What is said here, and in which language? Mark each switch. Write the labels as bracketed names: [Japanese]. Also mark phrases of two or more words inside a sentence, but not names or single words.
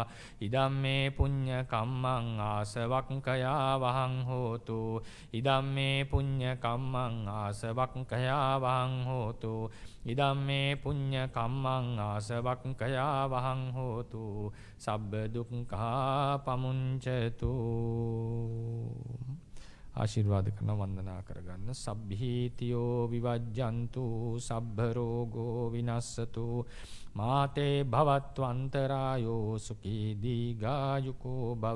[Pali] Idam me punya kammang asavakkaya vahang hotu. Idam me punya kammang asavakkaya vahang hotu. Idam me punya kammang asavakkaya vahang hotu. Sabba dukkha pamuncatu. [Sinhala] ආශිර්වාද කරන වන්දනා කරගන්න. [Pali] සබ්බීතියෝ විවජ්ජන්තු සබ්බ රෝගෝ විනස්සතු මාතේ භවත්වන්තරායෝ සුඛී දීඝායුකෝ භව.